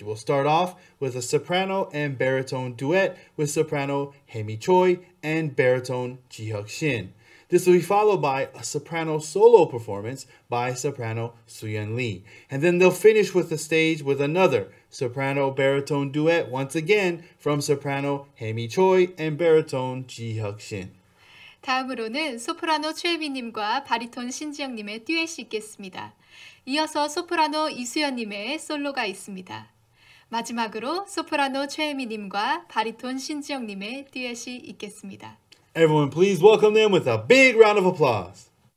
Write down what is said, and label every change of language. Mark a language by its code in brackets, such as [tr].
[en] We'll start off with a soprano and baritone duet with soprano Hemi Choi and baritone Ji-hyuk Shin. This will be followed by a soprano solo performance by soprano Soo-yeon Lee. And then they'll finish with the stage with another soprano baritone duet once again from soprano Hemi Choi and baritone Ji-hyuk Shin. [ko] 다음으로는 소프라노 최혜미님과 바리톤 신지영님의 듀엣이 있겠습니다. 이어서 소프라노 이수연님의 솔로가 있습니다. 마지막으로 소프라노 최혜미님과 바리톤 신지영님의 듀엣이 있겠습니다. [en] Everyone, please welcome them with a big round of applause.